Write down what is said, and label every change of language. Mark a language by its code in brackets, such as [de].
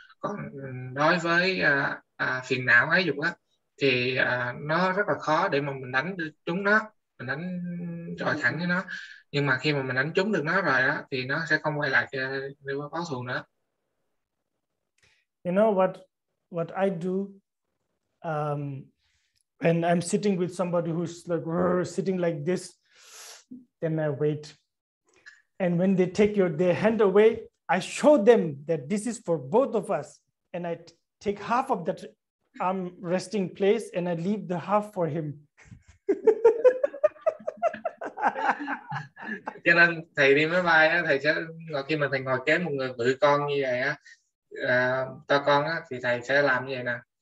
[vi] Còn đối với phiền não ái dục thì nó rất là khó để mà mình đánh trúng nó, mình đánh chọi thẳng với nó. Nhưng mà khi mà mình đánh trúng được nó rồi thì nó sẽ không quay lại để báo thù nữa. [en] You know what I do when I'm sitting with somebody who's like sitting like this, then I wait. And when they take their hand away, I show them that this is for both of us. And I take half of that arm resting place and I leave the half for him. [vi] Cho nên thầy đi máy bay thầy sẽ khi mà thầy ngồi kế một người bự con như vậy to con thì thầy sẽ làm như vậy nè.